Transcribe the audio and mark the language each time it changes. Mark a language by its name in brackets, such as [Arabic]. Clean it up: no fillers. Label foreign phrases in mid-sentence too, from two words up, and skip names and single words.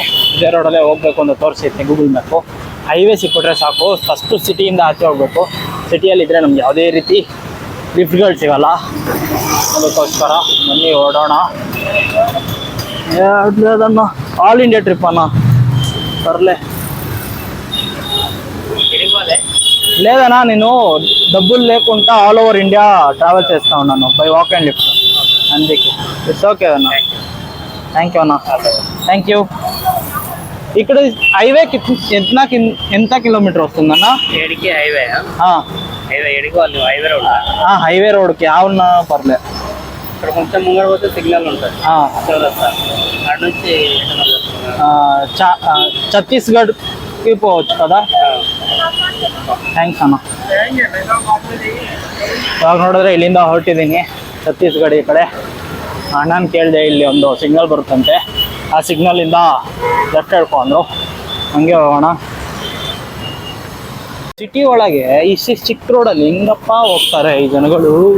[Kannada] ಇದೇ ರೋಡಲ್ಲೇ ಹೋಗ್ಬೇಕು ಅಂತ ತೋರಿಸಿರ್ತೀನಿ ಗೂಗಲ್ ಮ್ಯಾಪು. ಹೈವೇ ಸಿಕ್ಬಿಟ್ರೆ ಸಾಕು. ಫಸ್ಟು ಸಿಟಿಯಿಂದ ಆಚೆ ಹೋಗ್ಬೇಕು. ಸಿಟಿಯಲ್ಲಿದ್ದರೆ ನಮ್ಗೆ ಯಾವುದೇ ರೀತಿ ಲಿಫ್ಟ್ಗಳು ಸಿಗಲ್ಲ. ಅದಕ್ಕೋಸ್ಕರ ಬನ್ನಿ ಓಡೋಣ. ಅದನ್ನು [English] all India trip [Kannada] ಅನ್ನ ಬರಲೇ [Telugu] లేదన్నా, నేను డబ్బులు లేకుండా [English] all over India travel [Telugu] చేస్తా ఉన్నాను [English] by walk and lift. [Telugu] అందుకే [English] it's okay [Telugu] అన్న. [English] thank you [Telugu] అన్న. [English] thank you. [Telugu] ఇక్కడ హైవేకి ఎంత కిలోమీటర్ వస్తుందన్న? ఏడికి హైవే హైవే ఏడికి వాళ్ళు హైవే రోడ్ హైవే రోడ్కి అవునా పర్లేదు. ఇక్కడ కొంచెం ముంగడ పోతే సిగ్నల్ ఉంటుంది. అక్కడ నుంచి ఛత్తీస్గఢ్కి పోవచ్చు కదా. [Kannada] ಥ್ಯಾಂಕ್ಸ್ ಅಣ್ಣ. ಇವಾಗ ನೋಡಿದ್ರೆ ಇಲ್ಲಿಂದ ಹೊರಟಿದ್ದೀನಿ ಛತ್ತೀಸ್ಗಢ ಈ ಕಡೆ. ಅಣ್ಣನ ಕೇಳಿದೆ, ಇಲ್ಲಿ ಒಂದು ಸಿಗ್ನಲ್ ಬರುತ್ತಂತೆ, ಆ ಸಿಗ್ನಲಿಂದ ಲೆಫ್ಟ್ ಹೇಳ್ಕೊಂಡ್ರು. ಹಂಗೆ ಹೋಗೋಣ. ಸಿಟಿ ಒಳಗೆ ಇಷ್ಟು ಚಿಕ್ಕ ರೋಡಲ್ಲಿ ಹಿಂಗಪ್ಪ ಹೋಗ್ತಾರೆ ಈ ಜನಗಳು.